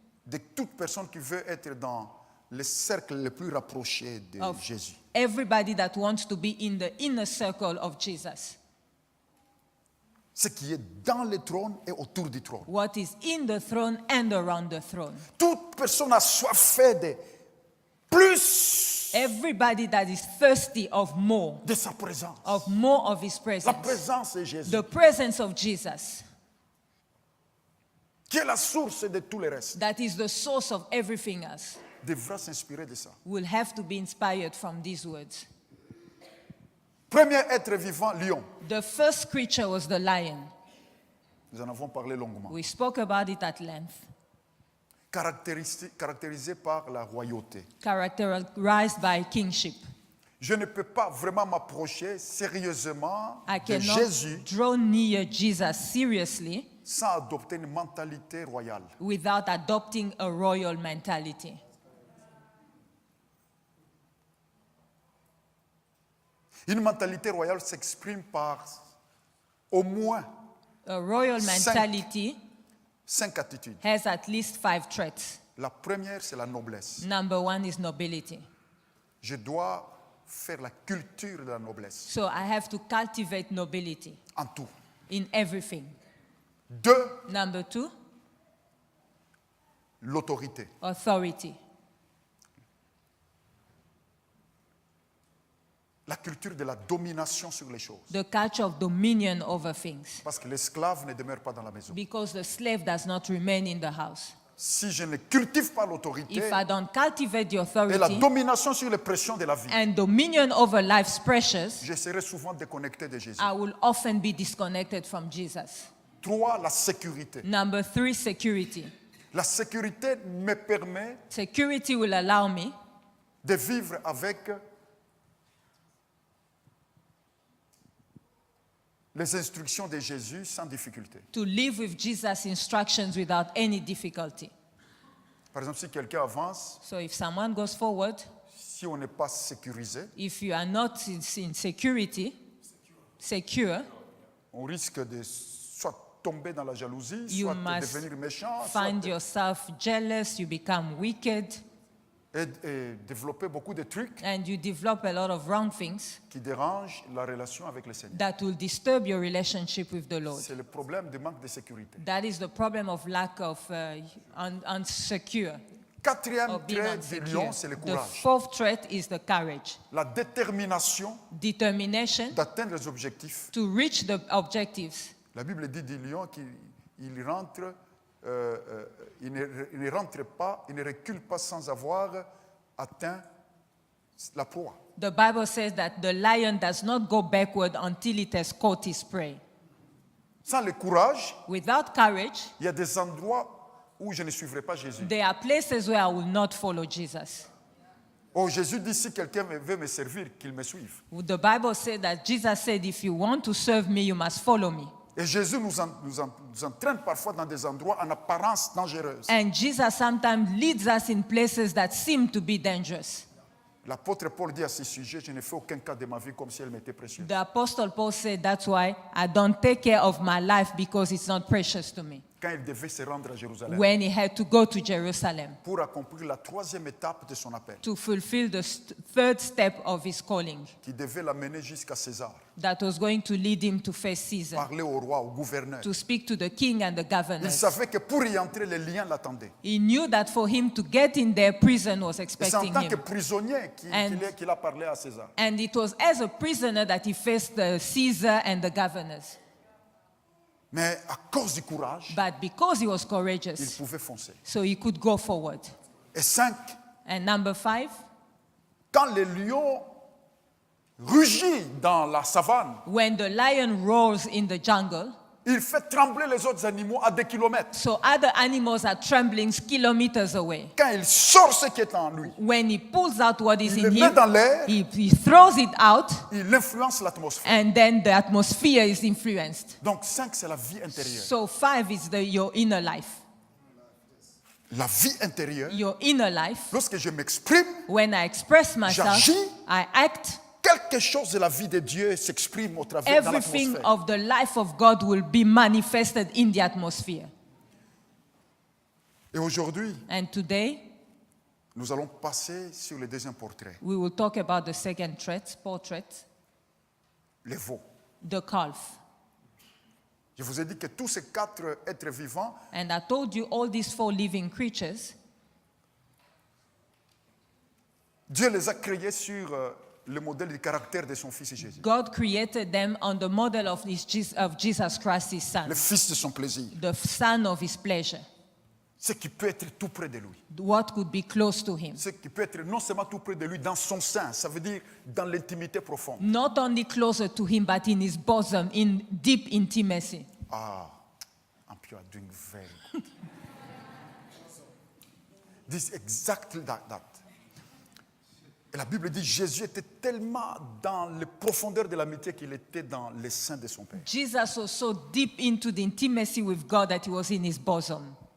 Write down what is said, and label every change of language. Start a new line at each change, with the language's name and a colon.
French: de toute personne qui veut être dans le cercle le plus rapproché de
English: of
French: Jésus.
English: everybody that wants to be in the inner circle of Jesus.
French: Ce qui est dans le trône et autour du trône.
English: What is in the throne and around the throne.
French: Toute personne a soif de plus
English: Everybody that is thirsty of more
French: de sa présence.
English: of his
French: La
English: presence.
French: présence de Jésus,
English: The presence of Jesus,
French: qui est la source de tout le reste,
English: that is the source of everything else,
French: devra s'inspirer de ça.
English: will have to be inspired from these words.
French: Premier être vivant, lion.
English: The first creature was the lion.
French: Nous en avons parlé longuement.
English: We spoke about it at length.
French: Caractérisé par la royauté.
English: Characterized by kingship.
French: Je ne peux pas vraiment m'approcher sérieusement
English: I
French: de
English: cannot
French: Jésus
English: draw near Jesus seriously
French: sans adopter une mentalité royale.
English: without adopting a royal mentality.
French: Une mentalité royale s'exprime par au moins
English: A royal mentality
French: 5 attitudes.
English: has at least 5 traits.
French: La première, c'est la noblesse.
English: Number 1 is nobility.
French: Je dois faire la culture de la noblesse
English: So I have to cultivate nobility
French: en tout.
English: in everything.
French: 2,
English: Number 2,
French: l'autorité.
English: authority.
French: La culture de la domination sur les choses.
English: The culture of dominion over things.
French: Parce que l'esclave ne demeure pas dans la maison.
English: Because the slave does not remain in the house.
French: Si je ne cultive pas l'autorité
English: If I don't cultivate the
French: et la
English: authority
French: domination sur les pressions de la vie,
English: and dominion over life's pressures,
French: je serai souvent déconnecté de Jésus.
English: I will often be disconnected from Jesus.
French: 3, la sécurité.
English: Number 3, security.
French: La sécurité me permet
English: Security will allow me
French: de vivre avec les instructions de Jésus sans difficulté.
English: to live with Jesus' instructions without any difficulty.
French: Par exemple, si quelqu'un avance,
English: So if someone goes forward,
French: si on n'est pas sécurisé,
English: if you are not in security, secure,
French: on risque de soit tomber dans la jalousie,
English: you
French: soit de
English: must
French: devenir méchant,
English: find
French: soit
English: yourself jealous, you become wicked,
French: et développer beaucoup de trucs
English: and you develop a lot of wrong things
French: qui dérangent la relation avec le Seigneur.
English: that will disturb your relationship with the Lord.
French: C'est le problème du manque de sécurité.
English: That is the problem of lack of unsecure,
French: Quatrième
English: of being
French: trait du
English: unsecure.
French: lion, c'est le
English: The
French: courage.
English: 4th trait is the courage,
French: La détermination
English: determination
French: d'atteindre les objectifs.
English: to reach the objectives.
French: La Bible dit du lion qu'il rentre, il ne rentre pas, il ne recule pas sans avoir atteint la proie.
English: The Bible says that the lion does not go backward until it has caught his prey.
French: Sans le courage,
English: Without courage,
French: il y a des endroits où je ne suivrai pas Jésus.
English: there are places where I will not follow Jesus.
French: Oh, Jésus dit, si quelqu'un veut me servir, qu'il me suive.
English: The Bible said that Jesus said, if you want to serve me, you must follow me.
French: Et Jésus nous entraîne parfois dans des endroits en apparence dangereux.
English: And Jesus sometimes leads us in places that seem to be dangerous.
French: L'apôtre Paul dit à ce sujet, je ne fais aucun cas de ma vie comme si elle m'était précieuse.
English: The Apostle Paul said, that's why I don't take care of my life because it's not precious to me.
French: Quand il devait se rendre à Jérusalem
English: When he had to go to Jerusalem
French: pour accomplir la 3e étape de son appel,
English: to fulfill the third step of his calling,
French: qui devait l'amener jusqu'à César,
English: that was going to lead him to face Caesar,
French: parler au roi, au gouverneur.
English: to speak to the king and the
French: Il
English: governors.
French: savait que pour y entrer, les liens l'attendaient.
English: He knew that for him to get in there, prison was
French: Et c'est en
English: expecting
French: tant que
English: him.
French: prisonnier qu'il a parlé à César.
English: And it was as a prisoner that he faced the Caesar and the governors.
French: Mais à cause du courage,
English: But because he was
French: il
English: courageous,
French: pouvait foncer.
English: so he could go forward.
French: Et 5,
English: And number 5,
French: quand le lion rugit dans la savane,
English: when the lion roars in the jungle,
French: il fait trembler les autres animaux à des kilomètres.
English: So other animals are trembling kilometers away.
French: Quand il sort ce qui est en lui,
English: When he pulls out what is
French: il
English: in
French: le met
English: him,
French: dans l'air,
English: he throws it out,
French: il influence l'atmosphère.
English: and then the atmosphere is influenced.
French: Donc 5, c'est la vie intérieure.
English: So 5 is your inner life.
French: La vie intérieure,
English: Your inner life,
French: lorsque je m'exprime,
English: when I express myself,
French: J'agis.
English: I act,
French: quelque chose de la vie de Dieu s'exprime au travers de
English: everything
French: l'atmosphère.
English: of the life of God will be manifested in the atmosphere.
French: Et aujourd'hui,
English: And today,
French: nous allons passer sur le deuxième portrait,
English: we will talk about the second portrait,
French: les veaux.
English: the calf.
French: Je vous ai dit que tous ces 4 êtres vivants,
English: And I told you all these 4 living creatures,
French: Dieu les a créés sur le modèle du caractère de son Fils Jésus,
English: God created them on the model of Jesus Christ, his son,
French: le Fils de son plaisir,
English: the son of his pleasure,
French: ce qui peut être tout près de lui,
English: what could be close to him.
French: ce qui peut être non seulement tout près de lui, dans son sein, ça veut dire dans l'intimité profonde.
English: Not only closer to him, but in his bosom, in deep intimacy. Ah, and you are doing very good. This is exactly that.
French: Et la Bible dit Jésus était tellement dans les profondeurs de l'amitié qu'il était dans les seins de son Père.
English: Jesus was so deep into the intimacy with God that he was in his bosom.